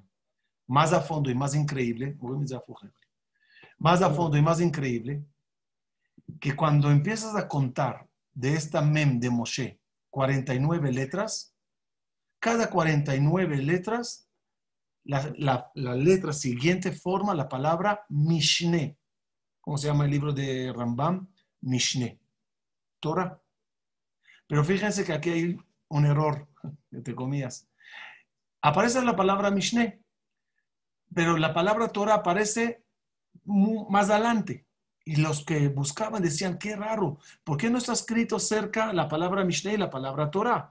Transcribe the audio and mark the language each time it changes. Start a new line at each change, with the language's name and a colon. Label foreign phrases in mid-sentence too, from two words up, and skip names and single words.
Spanish: Más a fondo y más increíble, que cuando empiezas a contar de esta mem de Moshe 49 letras, cada 49 letras, la letra siguiente forma la palabra Mishneh. ¿Cómo se llama el libro de Rambam? Mishneh. Torah. Pero fíjense que aquí hay un error, entre comillas. Aparece la palabra Mishneh, pero la palabra Torah aparece más adelante. Y los que buscaban decían, qué raro, ¿por qué no está escrito cerca la palabra Mishneh y la palabra Torah?